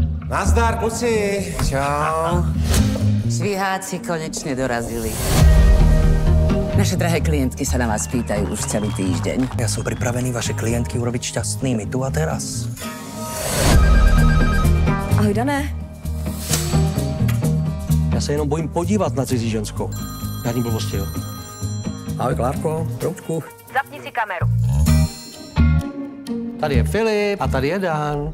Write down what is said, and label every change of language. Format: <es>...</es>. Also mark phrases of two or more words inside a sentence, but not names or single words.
<cs>Nazdar, kluci. Čau.</cs> <sk>Šviháci konečne dorazili. Naše drahé klientky sa na vás pýtajú už celý týždeň. Ja som pripravený vaše klientky urobiť šťastnými tu a teraz.</sk> <cs>Ahoj, Dané. Já se jenom bojím podívat na cizí ženskou. Žádný blbosti, jo. Ahoj, Klárko, Proučku. Zapni si kameru. Tady je Filip a tady je Dan.</cs>